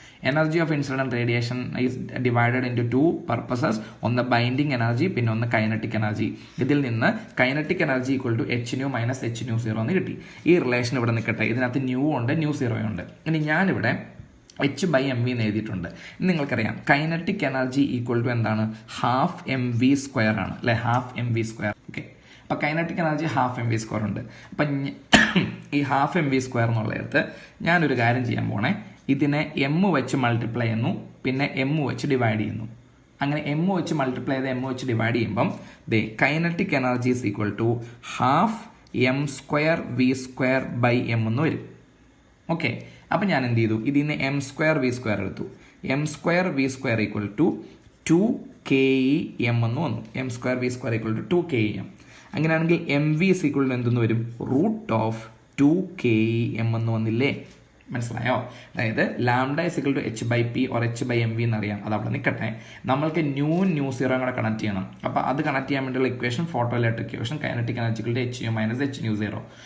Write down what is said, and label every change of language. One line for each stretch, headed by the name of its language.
English: Energy of incident radiation is divided into 2 purposes.
Malayalam: ഒന്ന് binding energy, പിന്നെ ഒന്ന് kinetic energy. ഇതിൽ നിന്ന് kinetic energy equal to h nu minus h nu 0 എന്ന് കിട്ടി. ഈ റിലേഷൻ ഇവിടെ നിൽക്കട്ടെ. ഇതിനകത്ത് ന്യൂ ഉണ്ട്, ന്യൂ 0 ഉണ്ട്. ഇനി ഞാനിവിടെ h/mv എന്ന് എഴുതിയിട്ടുണ്ട്. നിങ്ങൾക്കറിയാം കൈനറ്റിക് എനർജി ഈക്വൽ ടു എന്താണ്, ½ mv² ആണ് അല്ലെ, ½ mv². ഓക്കെ, അപ്പൊ കൈനറ്റിക് എനർജി ½ mv² ഉണ്ട്. അപ്പൊ ഈ ½ mv² എന്നുള്ളിടത്ത് ഞാനൊരു കാര്യം ചെയ്യാൻ പോണേ, ഇതിനെ m വെച്ച് മൾട്ടിപ്ലൈ ചെയ്യുന്നു, പിന്നെ m വെച്ച് ഡിവൈഡ് ചെയ്യുന്നു. അങ്ങനെ m വെച്ച് മൾട്ടിപ്ലൈ ചെയ്ത് m വെച്ച് ഡിവൈഡ് ചെയ്യുമ്പം kinetic energy is equal to ½ m²v²/m എന്ന് വരും. ഓക്കെ, അപ്പം ഞാൻ എന്ത് ചെയ്തു, ഇതിൽ നിന്ന് m²v² എടുത്തു. m²v² ഈക്വൽ ടു 2 kEm എന്ന് വന്നു. m²v² equal to 2 kEm. അങ്ങനെയാണെങ്കിൽ MV is equal to എന്തെന്ന് വരും? √2KEM എന്ന് വന്നില്ലേ? മനസ്സിലായോ? അതായത് lambda is equal to h/p or h/mv എന്നറിയാം. അത് അവിടെ നിൽക്കട്ടെ. നമ്മൾക്ക് ന്യൂ സീറോ കൂടെ കണക്ട് ചെയ്യണം. അപ്പോൾ അത് കണക്ട് ചെയ്യാൻ വേണ്ടിയുള്ള equation photo electric equation kinetic energy equal to HU minus HNu0.